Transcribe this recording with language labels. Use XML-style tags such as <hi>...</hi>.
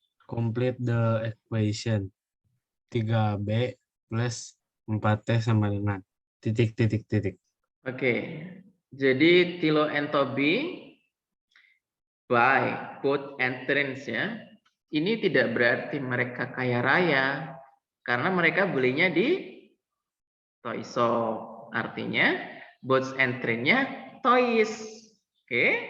<en>Complete the equation. 3B plus 4T</en> <id>sama dengan titik. Oke.</id> <en>Jadi Tilo and Toby buy boat and trains ya.</en> <id>ini tidak berarti mereka kaya raya, karena mereka belinya di toy shop. Artinya</id> <en>boats and train-</en> <id>nya toys. Oke.</id>